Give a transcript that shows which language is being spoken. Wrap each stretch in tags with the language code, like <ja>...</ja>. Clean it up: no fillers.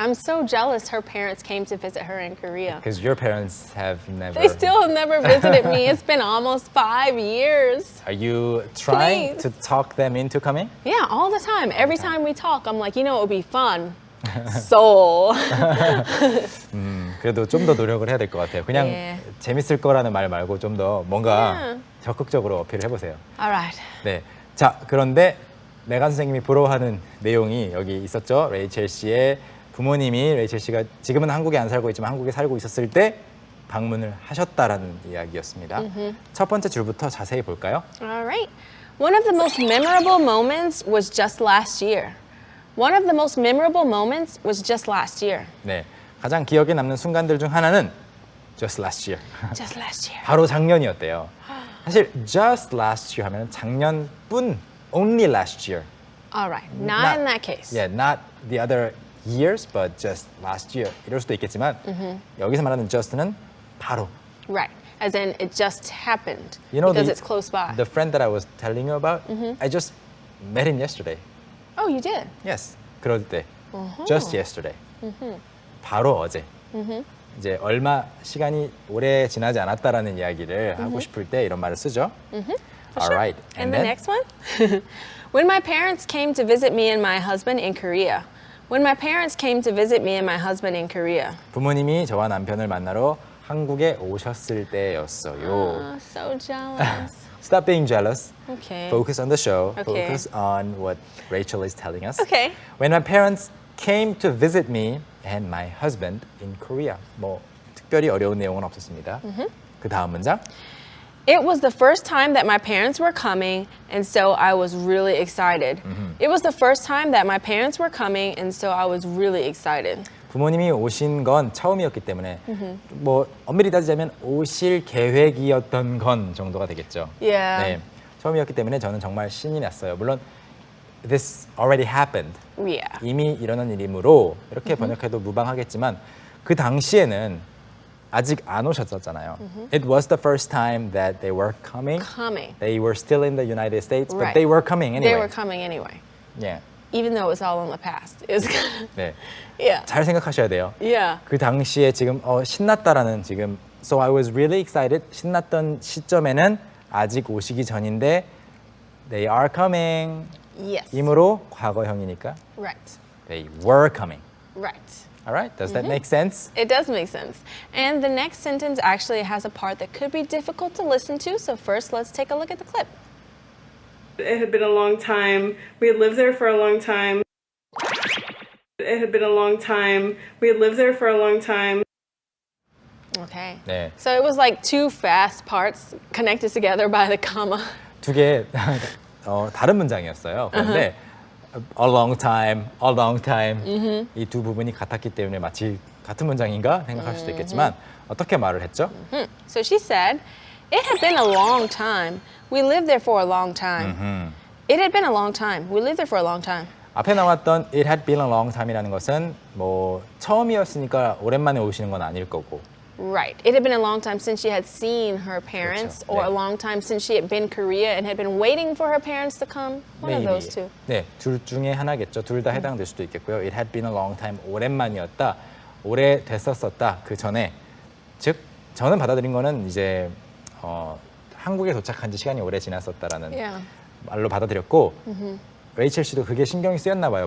<en>I'm so jealous her parents came to visit her in Korea. Because your parents have never... They still have never visited me. It's been almost 5 years. Are you trying to talk them into coming? Yeah, all the time. Every time we talk, I'm like, you know, it would be fun. So.</en> <ko>그래도 좀 더 노력을 해야 될 것 같아요. 그냥 예. 재밌을 거라는 말 말고 좀 더 뭔가 적극적으로 어필을 해보세요.</ko> <en>Alright.</en> <ko>네. 자, 그런데 메간 선생님이 부러워하는 내용이 여기 있었죠. 레이첼 씨의 부모님이 레이첼 씨가 지금은 한국에 안 살고 있지만 한국에 살고 있었을 때 방문을 하셨다라는 이야기였습니다. 첫 번째 줄부터 자세히 볼까요?</ko> <en>Alright. One of the most memorable moments was just last year. One of the most memorable moments was just last year.</en> <ko>네. 가장 기억에 남는 순간들 중 하나는</ko> <en>just last year. Just last year.</en> <ko>바로 작년이었대요. 사실</ko> <en>just last year</en> <ko>하면 작년뿐</ko> <en>only last year. Alright. Not in that case. Yeah, not the other years, but just last year.</en> <ko>이럴 수도 있겠지만 여기서 말하는 just는 바로.</ko> <en>Right. As in, it just happened. You know, because it's close by. The friend that I was telling you about, I just met him yesterday. Oh, you did? Yes,</en> <ko>그럴 때.</ko> <en>Just yesterday.</en> <ko>바로 어제. 이제 얼마 시간이 오래 지나지 않았다라는 이야기를 하고 싶을 때 이런 말을 쓰죠.</ko> <en>All right. And the next one? When my parents came to visit me and my husband in Korea. When my parents came to visit me and my husband in Korea.</en> <ko>부모님이 저와 남편을 만나러 한국에 오셨을 때였어요.</ko> <en>Oh, so jealous. Stop being jealous. Okay. Focus on the show. Okay. Focus on what Rachel is telling us. Okay. When my parents came to visit me and my husband in Korea.</en> <ko>뭐 특별히 어려운 내용은 없었습니다. 그 다음 문장.</ko> <en>It was the first time that my parents were coming, and so I was really excited. It was the first time that my parents were coming, and so I was really excited.</en> <ko>부모님이 오신 건 처음이었기 때문에 뭐 엄밀히 따지자면 오실 계획이었던 건 정도가 되겠죠.</ko> <en>Yeah.</en> <ko>네, 처음이었기 때문에 저는 정말 신이 났어요. 물론</ko> <en>this already happened. Yeah.</en> <ko>이미 일어난 일이므로 이렇게 번역해도 무방하겠지만 그 당시에는 아직 안 오셨었잖아요.</ko> <en>It was the first time that they were coming. They were still in the United States, but Right. they were coming anyway. They were coming anyway. Yeah. Even though it was all in the past. It was</en> <ko>네.</ko> <en>Yeah.</en> <ko>잘 생각하셔야 돼요.</ko> <en>Yeah.</en> <ko>그 당시에 지금 신났다라는 지금</ko> <en>So I was really excited.</en> <ko>신났던 시점에는 아직 오시기 전인데</ko> <en>They are coming. Yes.</en> <ko>이므로 과거형이니까</ko> <en>Right. They were coming. Right. All right? Does that make sense? It does make sense. And the next sentence actually has a part that could be difficult to listen to. So first, let's take a look at the clip. It had been a long time. We had lived there for a long time. It had been a long time. We had lived there for a long time. Okay.</en> <ko>네.</ko> <en>So it was like two fast parts connected together by the comma.</en> <ko>두 개 다른 문장이었어요. 그런데</ko> <en>a long time</en> <ko>이 두 부분이 같았기 때문에 마치 같은 문장인가 생각할 수도 있겠지만 어떻게 말을 했죠?</ko> <en>So she said, it had been a long time. We lived there for a long time. It had been a long time. We lived there for a long time.</en> <ko>앞에 나왔던</ko> <en>it had been a long time</en> <ko>이라는 것은 뭐 처음이었으니까 오랜만에 오시는 건 아닐 거고.</ko> <en>Right. It had been a long time since she had seen her parents,</en> <ko>그렇죠.</ko> <en>or</en> <ko>네.</ko> <en>a long time since she had been in Korea and had been waiting for her parents to come. One of those two.</en> <ko>네, 둘 중에 하나겠죠. 둘 다 해당될 수도 있겠고요.</ko> <en>It had been a long time.</en> <ko>오랜만이었다. 오래 됐었었다. 그 전에. 즉, 저는 받아들인 거는 이제 한국에 도착한 지 시간이 오래 지났었다라는</ko> <en>Yeah.</en> <ko>말로 받아들였고 레이첼 씨도 그게 신경이 쓰였나 봐요.</ko>